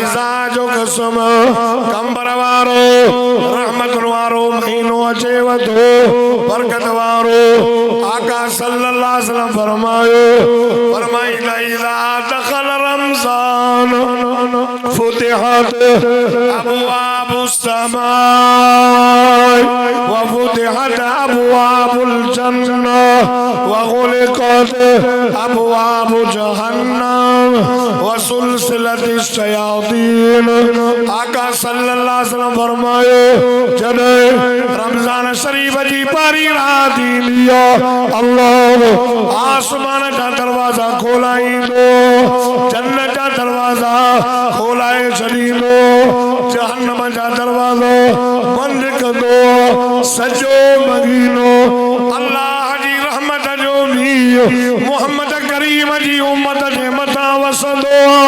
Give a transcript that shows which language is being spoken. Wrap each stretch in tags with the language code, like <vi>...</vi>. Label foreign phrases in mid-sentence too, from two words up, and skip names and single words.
<sd>ज़ात जो कसम कंबर वारो रहमत वारो महीनो अचेव थो बरकत वारो आका</sd> <ar>صلى الله عليه وسلم</ar> <sd>फरमाईंदा</sd> <ar>إذا دخل رمضان فتحت أبواب السماء و فتحت أبواب الجنة و غلقت أبواب جهنم و سلسلت الشياطين.</ar> <sd>आका</sd> <ar>صلى الله عليه وسلم</ar> <sd>फरमायो जॾहिं रमज़ान शरीफ जी पारी रात ईंदी आहे अल्लाह आसमान जा दरवाजा खोलाईंदो जन्नत जा दरवाजा खोलाए छॾींदो जहन्नम जा दरवाजा बंदि कंदो सॼो महीनो अल्लाह जी रहमत जो बि मोहम्मद करीम जी उम्मत जे मथां वसंदो</sd>